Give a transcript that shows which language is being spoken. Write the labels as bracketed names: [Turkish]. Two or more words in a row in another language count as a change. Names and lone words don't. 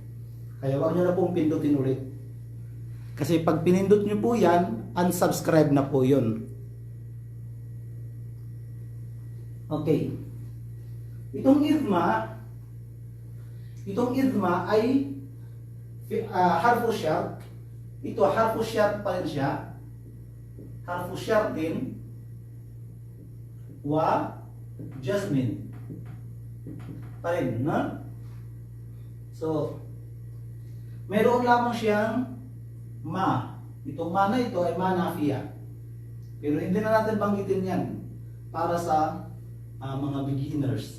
[Filipino] Kaya huwag nyo na pong pindutin ulit. Kasi pag pinindot nyo po yan, unsubscribe na po yun. Okay. Itong idma ay [Arabic] حرف شرط. [Filipino] Ito [Arabic] حرف شرط [Filipino] pa rin siya. [Arabic] حرف شرط [Filipino] din [Arabic] وجزم [Filipino] pa rin, no? So mayroon lamang siyang ma. Itong ma na ito ay [Arabic] ما نافية. [Filipino] Pero hindi na natin banggitin yan para sa mga beginners.